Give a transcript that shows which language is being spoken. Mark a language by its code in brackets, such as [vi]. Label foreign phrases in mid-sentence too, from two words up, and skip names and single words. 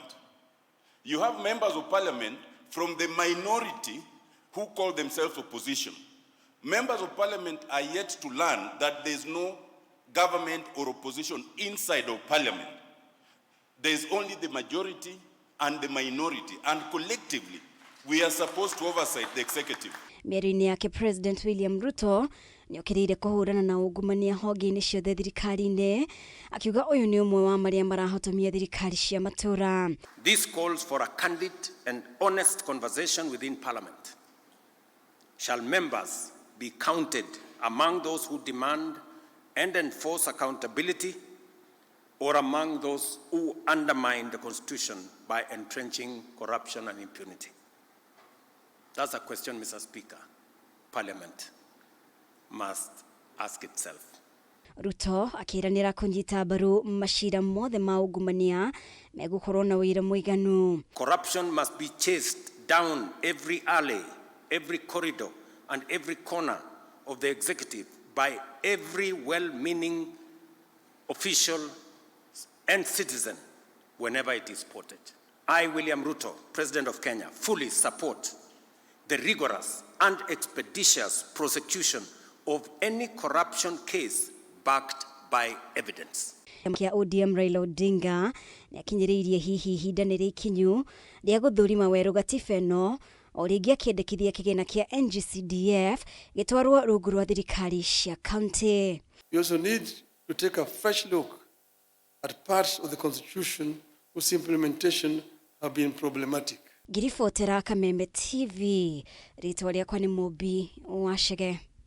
[en] You have members of Parliament from the minority who call themselves opposition. Members of Parliament are yet to learn that there is no government or opposition inside of Parliament. There is only the majority and the minority, and collectively we are supposed to oversight the executive. [ki] Mĩario-inĩ yake President William Ruto nĩokĩrĩire kũhũrana na ungumania honge-inĩ ciothe thirikari-inĩ, akiuga ũyũ nĩ ũmwe wa marĩa marahotomia thirikari cia matũra. [en] This calls for a candid and honest conversation within Parliament. Shall members be counted among those who demand and enforce accountability, or among those who undermine the Constitution by entrenching corruption and impunity? That's a question, Mr. Speaker, Parliament must ask itself. [ki] Ruto akĩranĩra kũnyita mbaru macira mothe ma ungumania megũkorwo na wĩira mũiganu. [en] Corruption must be chased down every alley, every corridor, and every corner of the executive by every well-meaning official and citizen whenever it is spotted. I, William Ruto, President of Kenya, fully support the rigorous and expeditious prosecution of any corruption case backed by evidence. [ki] Kia ODM Raila Odinga nĩakinyĩrĩirie hihi ihinda nĩ rĩkinyu rĩa gũthũrima werũ gatiba ĩno o rĩngĩ akĩendekithia kĩgĩna kĩa NGCDF gĩtwarwo rungu rwa thirikari cia county. [en] We also need to take a fresh look at parts of the Constitution whose implementation have been problematic. [ki] Ngiribotera Kameme TV, rĩtwa rĩakwa nĩ Mũmbi wa Chege.